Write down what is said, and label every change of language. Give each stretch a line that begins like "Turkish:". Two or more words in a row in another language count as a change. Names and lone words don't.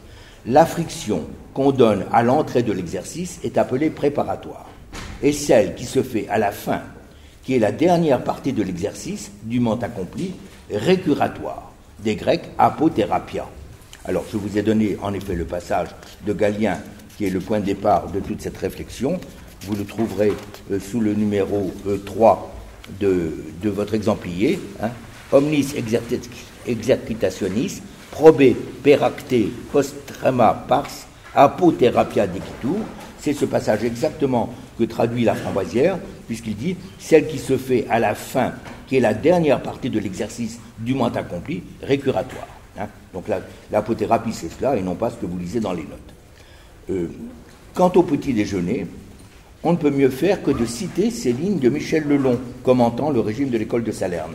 French: La friction qu'on donne à l'entrée de l'exercice est appelée préparatoire, et celle qui se fait à la fin, qui est la dernière partie de l'exercice, dûment accompli, récuratoire, des Grecs apothérapia. Alors, je vous ai donné en effet le passage de Galien, qui est le point de départ de toute cette réflexion. Vous le trouverez sous le numéro 3 de votre exemplier.
Latin: Omnis exercitationis, probe peracte postrema pars, apotherapia dicitur.
French: C'est ce passage exactement que traduit la Framboisière, puisqu'il dit « celle qui se fait à la fin, qui est la dernière partie de l'exercice dûment accompli, récuratoire ». Donc l'apothérapie, c'est cela, et non pas ce que vous lisez dans les notes. Quant au petit déjeuner, on ne peut mieux faire que de citer ces lignes de Michel Lelon, commentant le régime de l'école de Salerne.